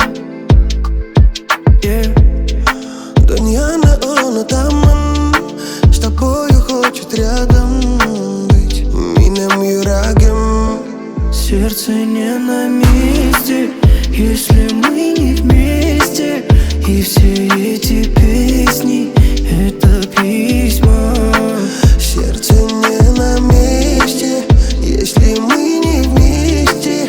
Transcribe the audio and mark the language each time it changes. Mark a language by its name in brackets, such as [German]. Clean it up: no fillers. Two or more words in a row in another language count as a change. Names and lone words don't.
[Tatar] Дөньяны онытамын, [Russian] с тобою хочет рядом быть [Tatar] минем йөрәгем. [Russian] Сердце не на месте, если мы не вместе. И все эти песни — это письма. Сердце не на месте, если мы не вместе.